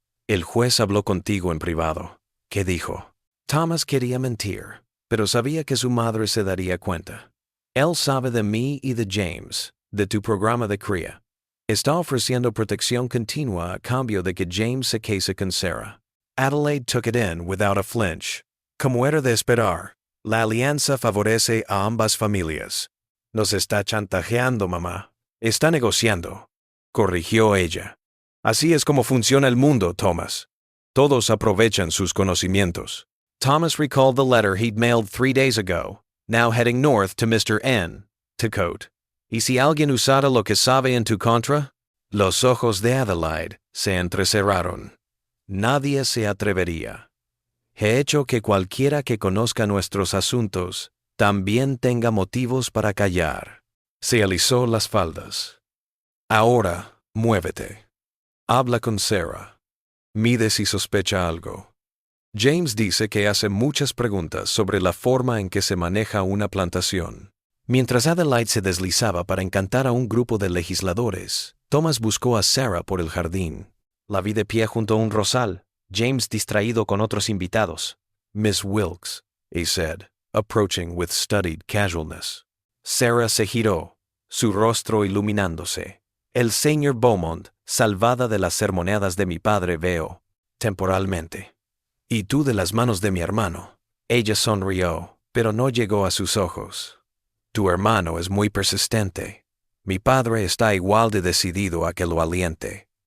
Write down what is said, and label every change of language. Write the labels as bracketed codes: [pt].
[es] El juez habló contigo en privado. ¿Qué dijo? Thomas quería mentir, pero sabía que su madre se daría cuenta. Él sabe de mí y de James, de tu programa de cría. Está ofreciendo protección continua a cambio de que James se case con Sarah. [en] Adelaide took it in without a flinch. [es] Como era de esperar, la alianza favorece a ambas familias. Nos está chantajeando, mamá. Está negociando, corrigió ella. Así es como funciona el mundo, Thomas. Todos aprovechan sus conocimientos. [en] Thomas recalled the letter he'd mailed 3 days ago, now heading north to Mr. N. to quote, [es] ¿Y si alguien usara lo que sabe en tu contra? Los ojos de Adelaide se entrecerraron. Nadie se atrevería. He hecho que cualquiera que conozca nuestros asuntos también tenga motivos para callar. Se alisó las faldas. Ahora, muévete. Habla con Sarah. Mide si sospecha algo. James dice que hace muchas preguntas sobre la forma en que se maneja una plantación. Mientras Adelaide se deslizaba para encantar a un grupo de legisladores, Thomas buscó a Sarah por el jardín. La vi de pie junto a un rosal, James distraído con otros invitados. [en] Miss Wilkes, he said, approaching with studied casualness. [es] Sarah se giró, su rostro iluminándose. El señor Beaumont, salvada de las sermoneadas de mi padre, veo, temporalmente. Y tú de las manos de mi hermano. Ella sonrió, pero no llegó a sus ojos. Tu hermano es muy persistente. Mi padre está igual de decidido a que lo aliente.